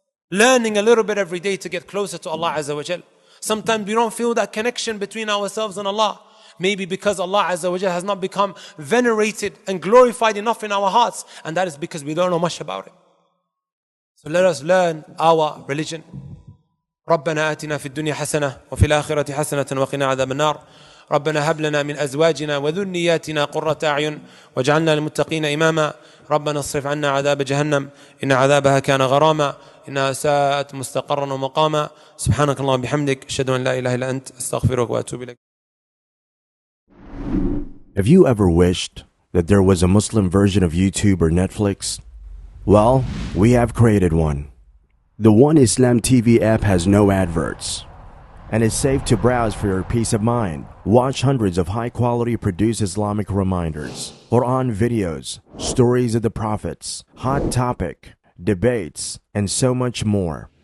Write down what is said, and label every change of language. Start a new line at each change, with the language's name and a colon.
English: Learning a little bit every day to get closer to Allah Azza wa Jal. Sometimes we don't feel that connection between ourselves and Allah. Maybe because Allah Azza wa Jal has not become venerated and glorified enough in our hearts. And that is because we don't know much about it. So let us learn our religion.
Arabic: ربنا آتنا في الدنيا حسنة وفي الآخرة حسنة وقنا عذاب النار ربنا هب لنا من أزواجنا وذرياتنا قرة أعين واجعلنا للمتقين إماما ربنا اصرف عنا عذاب جهنم إن عذابها كان غراما إنها ساءت مستقرا ومقاما سبحانك اللهم وبحمدك أشهد أن لا إله إلا أنت أستغفرك وأتوب إليك.
English: Have you ever wished that there was a Muslim version of YouTube or Netflix? Well, we have created one. The One Islam TV app has no adverts and is safe to browse for your peace of mind. Watch hundreds of high-quality produced Islamic reminders, Quran videos, stories of the prophets, hot topic, debates, and so much more.